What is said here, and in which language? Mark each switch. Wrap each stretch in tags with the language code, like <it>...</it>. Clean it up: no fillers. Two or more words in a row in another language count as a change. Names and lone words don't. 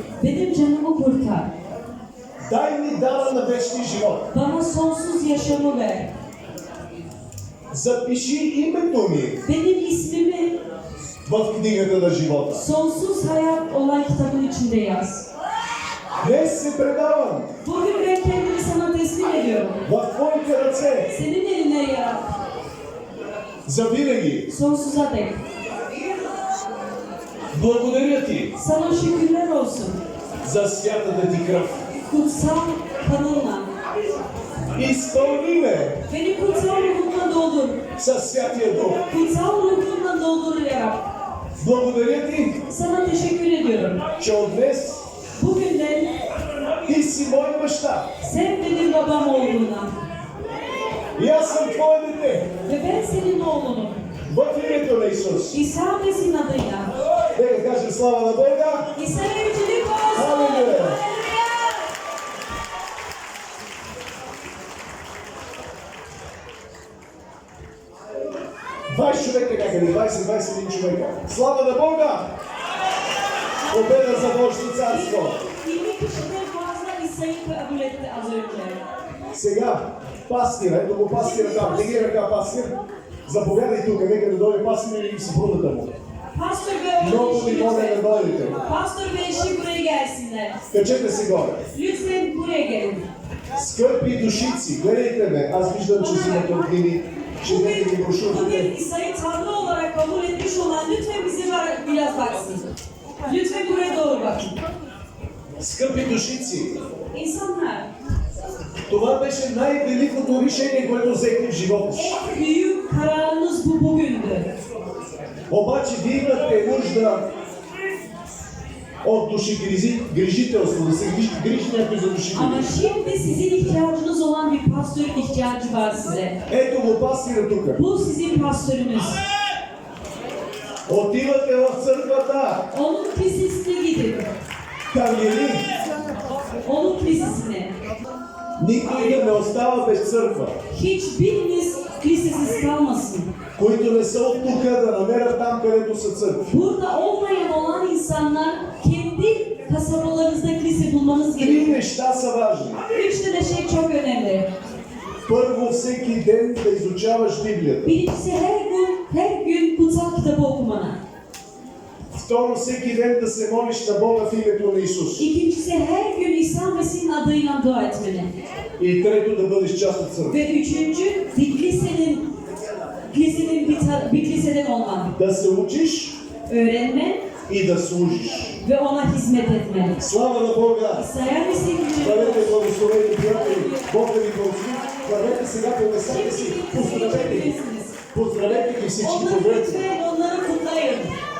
<tr>Benim canımı kurtar.</tr> <bg>Дай ми дара на вечния живот.</bg> <tr>Bana sonsuz yaşamı ver.</tr> <bg>Запиши името ми</bg> <tr>Benim ismimi</tr> <bg>в книгата на живота.</bg> <tr>sonsuz hayat olan kitabın içinde yaz.</tr> <bg>Днес се предавам</bg> <tr>Bugün ben kendimi sana teslim ediyorum.</tr> <bg>в Твоите ръце</bg> <tr>Senin eline ya.</tr> <bg>завинаги.</bg> <tr>Sonsuza dek.</tr> <bg>Благодаря Ти</bg> <tr>Sana şükürler olsun.</tr> <bg>за святата Ти кръв.</bg> <tr>Kutsal kanınla.</tr> <bg>Изпълни ме</bg> <tr>Beni kutsal ruhunla doldur.</tr> <bg>със Святия Дух.</bg> <tr>Kutsal ruhunla doldur ya Rab.</tr> <bg>Благодаря Ти,</bg> <tr>Sana teşekkür ediyorum.</tr> <bg>че от днес</bg> <tr>Bugünden</tr> <bg>Ти си мой баща.</bg> <tr>sen benim babam olduğuna</tr> <bg>И аз съм Твое дете.</bg> <tr>ve ben senin oğlunum.</tr> <bg>В името на Исус.</bg> <tr>İsa Mesih'in adıyla.</tr> <bg>Нека кажем слава на Бога.</bg> <tr>İsa'ya yücelik olsun. Halleluja. Halleluja.</tr> <bg>20 човека някъде, 20-21 човека. Слава на Бога! Победа за Божието царство.</bg> <tr>20 kişiden fazla İsa'yı kabul etti az önce.</tr> <bg>Сега, пастир, ето го пастира там, дигай ръка пастир. Заповядай тук, нека да дойде пастир и съпругата му.</bg> <tr>Pastör ve</tr> <bg>Много</bg> <tr>eşi</tr> <bg>ви моля да дойдете.</bg> <tr>Pastör ve eşi buraya gelsinler.</tr> <bg>Качете се горе.</bg> <tr>Lütfen buraya gelin.</tr> <bg>Скъпи душици, гледайте ме. Аз виждам, че взимате от книги. Четете ги</bg> <tr>Bugün</tr> <bg>брошурите.</bg> <tr>İsa'yı Tanrı olarak kabul etmiş olan lütfen bize biraz baksın. Lütfen buraya doğru bakın.</tr> <bg>Скъпи душици,</bg> <tr>İnsanlar,</tr> <bg>това беше най-великото решение, което взехте в живота си.</bg> <tr>en büyük kararınız bu bugündü.</tr> <bg>Обаче вие имате нужда от душегрижителство, да се грижи някой за душите.</bg> <tr>Ama şimdi sizin ihtiyacınız olan bir pastörün ihtiyacı var size.</tr> <bg>Ето го пастира тук.</bg> <tr>Bu sizin pastörünüz.</tr> <bg>Отивате в църквата.</bg> <tr>Onun kilisesine gidin.</tr> <bg>Там е ли?</bg> <tr>Onun kilisesine.</tr> <bg>Никой да не остава без църква.</bg> <tr>Hiçbiriniz kilisesiz kalmasın.</tr> <bg>Които не са от тук, да намерят там, където са църкви.</bg> <tr>Burada olmayan olan insanlar kendi kasabalarınızda kilise bulmanız</tr> <bg>Три</bg> <tr>gerekiyor.</tr> <bg>неща са важни.</bg> <tr>3 tane şey çok önemli.</tr> <bg>Първо, всеки ден да изучаваш Библията.</bg> <tr>Birincisi her gün kutsal kitabı okumana.</tr> <bg>Второ, всеки ден да се молиш на Бога в името на Исус.</bg> <tr>İkincisi her gün İsa Mesih'in adıyla dua etmeni.</tr> <bg>И трето, да бъдеш част от църква.</bg> <tr>Ve üçüncü bir kiliseden olman.</tr> <bg>Да се учиш</bg> <tr>Öğrenmen</tr> <bg>и да служиш.</bg> <tr>ve ona hizmet etmen.</tr> <bg>Слава на Бога!</bg> <tr>İsa'ya Mesih'in</tr> <bg>Бъдете благословени, приятели! Бог да ви благослови! Хвалете сега по местата си! Поздравете ги! Поздравете ги всички!</bg> <tr>Onları</tr> <bg>Поздравете!</bg> <tr>lütfen onları kutlayın.</tr>